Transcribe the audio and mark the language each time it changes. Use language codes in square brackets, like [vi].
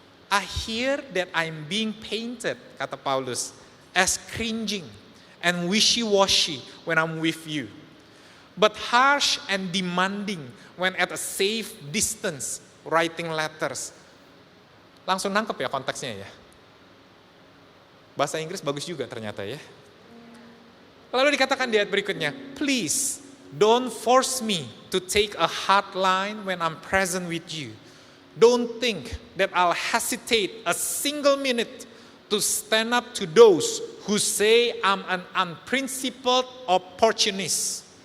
[en] I hear that I'm being painted, [id] kata Paulus, [en] as cringing and wishy-washy when I'm with you. But harsh and demanding when at a safe distance writing letters. [id] Langsung nangkep ya konteksnya ya. Bahasa Inggris bagus juga ternyata ya. Lalu dikatakan di ayat berikutnya, [en] please don't force me to take a hard line when I'm present with you. Don't think that I'll hesitate a single minute to stand up to those who say I'm an unprincipled opportunist.